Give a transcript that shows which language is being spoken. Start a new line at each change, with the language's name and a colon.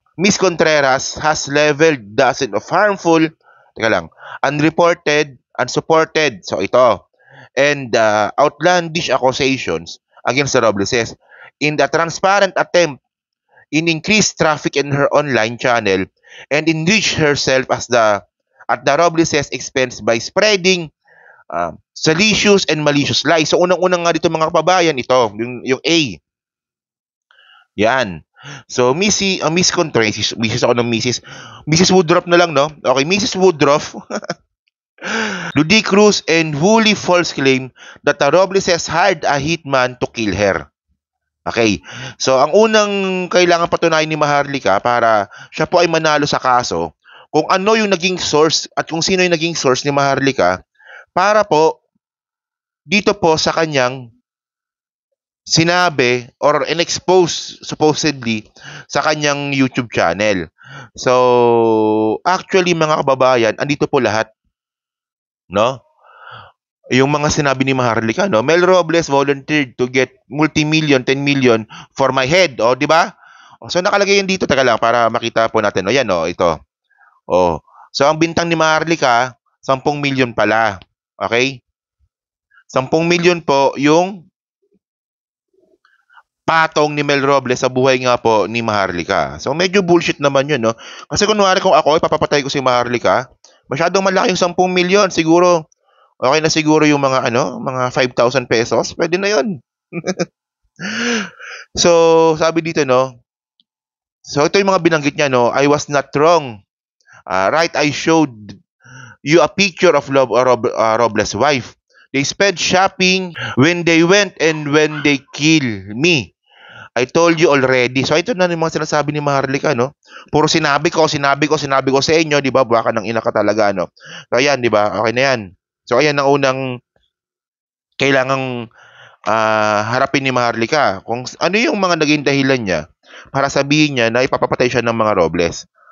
English: Miss Contreras has leveled dozens of harmful, unreported, unsupported,
Filipino: so ito,
English: and outlandish accusations against the Robleses in the transparent attempt in increase traffic in her online channel and enrich herself at the Robleses' expense by spreading salacious and malicious lies.
Filipino: So unang-unang nga dito mga kababayan, ito, yung A. Yan. So, Miss Contreras, Mrs. ako ng Mrs. Woodruff na lang, no? Okay, Mrs.
English: Woodruff, ludicrous and wholly false claim that the Robleses hired a hitman to kill her.
Filipino: Okay, so ang unang kailangan patunayan ni Maharlika para siya po ay manalo sa kaso, kung ano yung naging source at kung sino yung naging source ni Maharlika para po dito po sa kanyang sinabi or in-expose supposedly sa kanyang YouTube channel. So, actually mga kababayan, andito po lahat. No? Yung mga sinabi ni Maharlika, no?
English: Mel Robles volunteered to get multi-million, 10 million for my head.
Filipino: O, di ba? So, nakalagay yan dito. Taka lang, para makita po natin. O, yan, o, ito. O. So, ang bintang ni Maharlika, 10 million pala. Okay? 10 million po yung patong ni Mel Robles sa buhay nga po ni Maharlika. So medyo bullshit naman yun, no? Kasi kunwari kung ako, ipapapatay ko si Maharlika, masyadong malaki yung 10 milyon. Siguro, okay na siguro yung mga mga 5,000 pesos. Pwede na yun. So, sabi dito, no? So, ito yung mga binanggit niya, no?
English: I was not wrong. Right, I showed you a picture of Robles' wife. They spent shopping when they went and when they kill me. I told you already.
Filipino: So, ito na yung mga sinasabi ni Maharlika, no? Puro sinabi ko sa inyo, di ba? Baka ng ina ka talaga, no? So, ayan, di ba? Okay na yan. So, ayan ang unang kailangang harapin ni Maharlika. Kung ano yung mga naging dahilan niya para sabihin niya na ipapapatay siya ng mga Robles.